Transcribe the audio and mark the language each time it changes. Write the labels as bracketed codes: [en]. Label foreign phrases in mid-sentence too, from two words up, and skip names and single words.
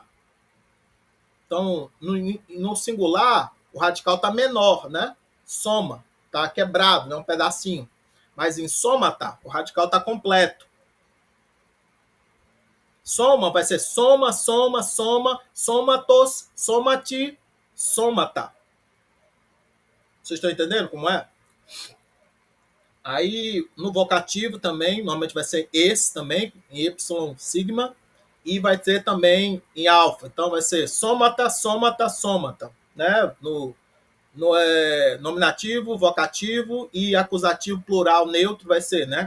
[pt] Então, no singular, o radical está menor, né? Soma, está quebrado, né? Um pedacinho. Mas em somata, o radical está completo. Soma vai ser [el] soma, soma, soma, somatos, somati, somata. [pt] Vocês estão entendendo como é? Aí, no vocativo também, normalmente vai ser esse também, em Y sigma, e vai ter também em alfa. Então, vai ser [el] somata, somata, somata, [pt] né? No nominativo, vocativo e acusativo plural neutro vai ser, né?